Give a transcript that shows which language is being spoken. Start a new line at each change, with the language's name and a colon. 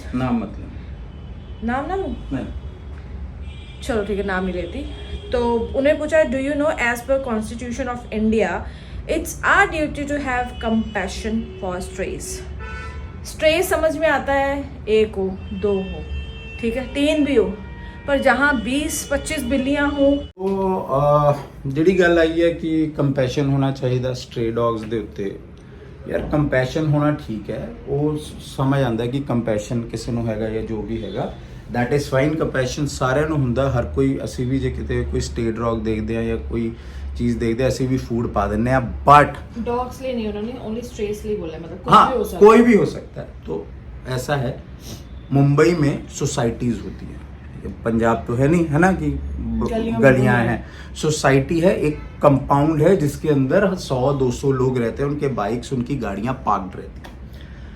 Hindi: नाम ना लूँ? चलो ठीक है, नाम ही लेती। तो उन्हें पूछा,
English: do you know as per constitution of India it's our duty to have compassion for stress
Hindi: समझ में आता है, 1 हो 2 हो ठीक है 3 भी हो, पर जहाँ 20-25 बिल्लियाँ हो।
Punjabi: तो ਜਿਹੜੀ ਗੱਲ ਆਈ ਹੈ ਕਿ ਕੰਪੈਸ਼ਨ ਹੋਣਾ ਚਾਹੀਦਾ ਸਟ੍ਰੇ ਡੌਗਸ ਦੇ ਉੱਤੇ। ਯਾਰ ਕੰਪੈਸ਼ਨ ਹੋਣਾ ਠੀਕ ਹੈ, ਉਹ ਸਮਝ ਆਉਂਦਾ ਕਿ ਕੰਪੈਸ਼ਨ ਕਿਸੇ ਨੂੰ ਹੈਗਾ ਜਾਂ ਜੋ ਵੀ ਹੈਗਾ,
English: That is fine.
Punjabi: ਕੰਪੈਸ਼ਨ ਸਾਰਿਆਂ ਨੂੰ ਹੁੰਦਾ, ਹਰ ਕੋਈ। ਅਸੀਂ ਵੀ ਜੇ ਕਿਤੇ ਕੋਈ ਸਟ੍ਰੇ ਡੌਗ ਦੇਖਦੇ ਆ ਜਾਂ ਕੋਈ
Hindi: चीज देखते हैं, ऐसे भी फूड पा देने हैं।
English: but
Hindi: डॉग्स लिए नहीं, उन्होंने ओनली स्ट्रेस लिए बोला, मतलब कोई भी हो सकता है। तो ऐसा है, मुंबई में सोसाइटीज होती है, पंजाब तो है नहीं, है ना, कि गलियां हैं। सोसाइटी है, एक कंपाउंड है जिसके अंदर 100-200 लोग रहते हैं, उनके बाइक्स, उनकी गाड़ियां पार्क्ड रहती हैं।